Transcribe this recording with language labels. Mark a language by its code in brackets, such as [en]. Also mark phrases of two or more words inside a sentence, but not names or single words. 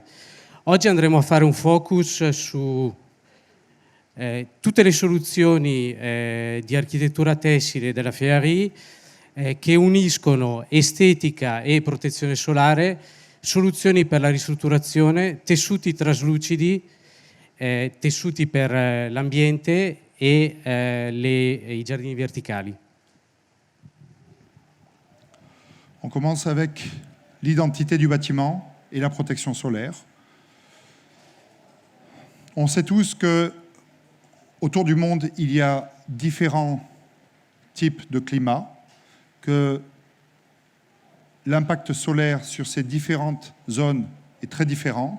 [it] Oggi andremo a fare un focus su tutte le soluzioni di architettura tessile della Fearie che uniscono estetica e protezione solare, soluzioni per la ristrutturazione, tessuti traslucidi, tessuti per l'ambiente e i giardini verticali. [fr] On commence avec l'identité du bâtiment et la protection solaire. On sait tous que autour du monde, il y a différents types de climat, que l'impact solaire sur ces différentes zones est très différent.